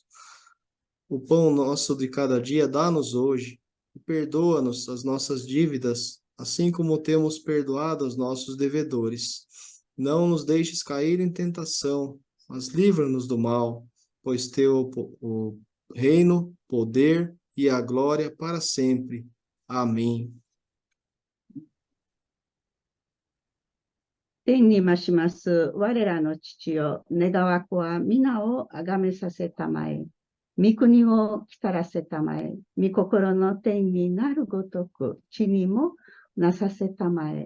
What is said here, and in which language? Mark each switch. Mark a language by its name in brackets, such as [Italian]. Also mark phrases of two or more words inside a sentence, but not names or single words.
[Portuguese] O pão nosso de cada dia dá-nos hoje, e perdoa-nos as nossas dívidas, assim como temos perdoado aos nossos devedores. Não nos deixes cair em tentação, mas livra-nos do mal, pois teu o reino, poder e a glória para sempre. Amém. [Japanese] 天に増します我らの父よ、願わくは皆をあがめさせたまえ。御国を来たらせたまえ。御心の天になるごとく地にもなさせたまえ。